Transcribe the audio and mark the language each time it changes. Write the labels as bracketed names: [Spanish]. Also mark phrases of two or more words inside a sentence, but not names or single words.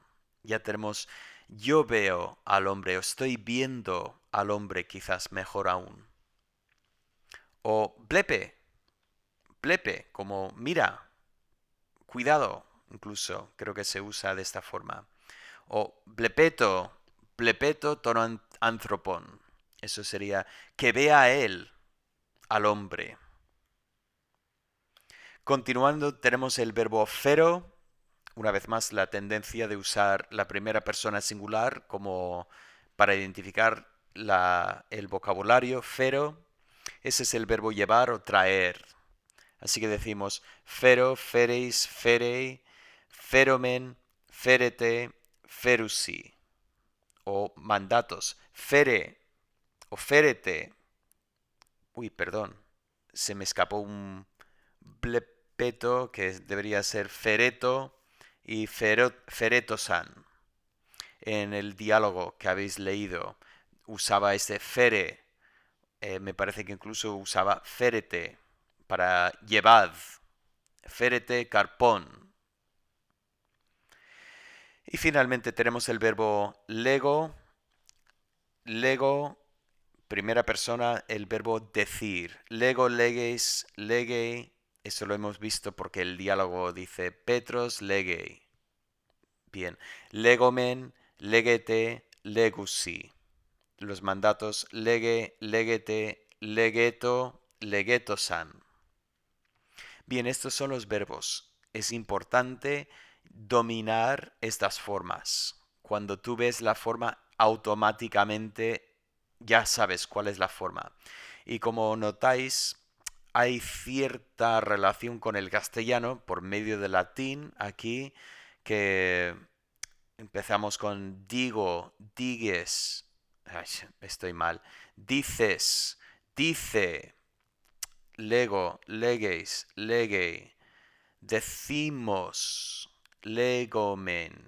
[Spanish] Ya tenemos yo veo al hombre, o estoy viendo al hombre quizás mejor aún. O [Greek] βλέπε, βλέπε, [Spanish] como mira, cuidado, incluso creo que se usa de esta forma. [Greek] O βλεπέτω, βλεπέτω τὸν ἄνθρωπον. [Spanish] Eso sería que vea a él, al hombre. Continuando, tenemos el verbo fero. Una vez más, la tendencia de usar la primera persona singular como para identificar el vocabulario. Fero, ese es el verbo llevar o traer. Así que decimos [Greek] φέρω, φέρεις, φέρει, φέρομεν, φέρετε, φέρουσι. [Spanish] O mandatos. Fere o ferete. Uy, perdón. Se me escapó un blepeto que debería ser fereto y fereto-san. En el diálogo que habéis leído usaba este fere. Me parece que incluso usaba ferete para llevad. [Greek] φέρετε καρπόν. [Spanish] Y finalmente tenemos el verbo lego. Lego, primera persona, el verbo decir. [Greek] λέγω, λέγεις, λέγει. [Spanish] Eso lo hemos visto porque el diálogo dice [Greek] Πέτρος λέγει. [Spanish] Bien. [Greek] λέγομεν, λέγετε, λέγουσι. [Spanish] Los mandatos [Greek] λέγε, λέγετε, λεγέτω, λεγέτωσαν. [Spanish] Bien, estos son los verbos. Es importante dominar estas formas. Cuando tú ves la forma, automáticamente ya sabes cuál es la forma. Y como notáis, hay cierta relación con el castellano por medio del latín aquí, que empezamos con digo, digues, ay, estoy mal, dices, dice, [Greek] λέγω, λέγεις, λέγει, [Spanish] decimos, legomen.